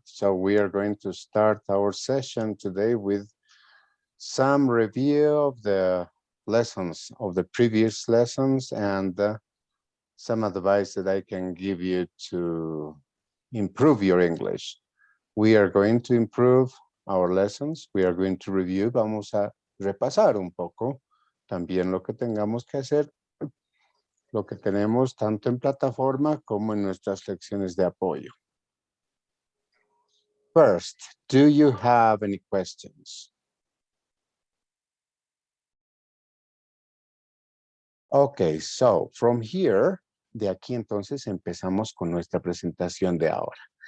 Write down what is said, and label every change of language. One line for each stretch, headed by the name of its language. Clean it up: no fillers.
English: So we are going to start our session today with some review of the lessons, of the previous lessons, and some advice that I can give you to improve your English. We are going to improve our lessons. We are going to review.
Spanish: Vamos a repasar un poco también lo que tengamos que hacer, lo que tenemos tanto en plataforma como en nuestras lecciones de apoyo.
English: First, do you have any questions? Okay, so from here,
Spanish: de aquí entonces empezamos con nuestra presentación de ahora.